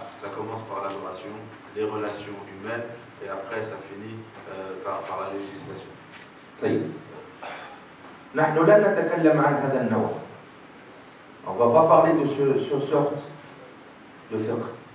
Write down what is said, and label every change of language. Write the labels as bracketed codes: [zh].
[fr] Ça commence par l'adoration, les relations humaines, et après ça finit par la législation. [ar] طيب. نحن لن نتكلم عن هذا النوع. [fr] On ne va pas parler de ce sorte de fiqh.